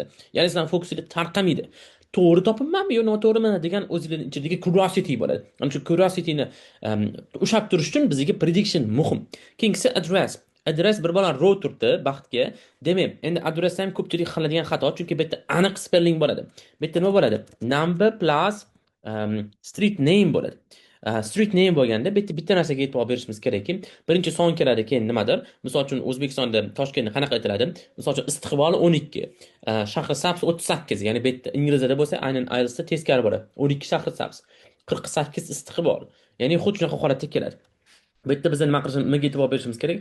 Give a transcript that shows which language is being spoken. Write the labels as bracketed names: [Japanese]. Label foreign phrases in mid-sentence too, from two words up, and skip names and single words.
[Uzbek] Ya'ni sizlar fokusingiz tarqamaydi. To'g'ri topibmanmi yo noto'g'rimi degan o'zingizning ichidagi curiosity bo'ladi. Ana shu curiosity-ni ushlab turish uchun bizga prediction muhim. Keyingisi address. Adres bir bola row turibdi baxtga. Demak, endi adres ham ko'pchilik qiladigan xato, chunki bu yerda aniq spelling bo'ladi. Bu yerda nima bo'ladi? [English] Number plus street name bo'ladi. Street name [Uzbek] bo'lganda bitta narsaga e'tibor berishimiz kerakki, birinchi son keladi, keyin nimadir? Misol uchun O'zbekistonda Toshkentni qanaqa aytiladi? Misol uchun Istiqbol 12, Shahrisabz 38, ya'ni bu yerda ingliziyada bo'lsa aynan IELTSda teskari bo'ladi. 12 Shahrisabz, 48 Istiqbol. Ya'ni xuddi shunaqa holatda keladi. Bu yerda biz nimaga e'tibor berishimiz kerak?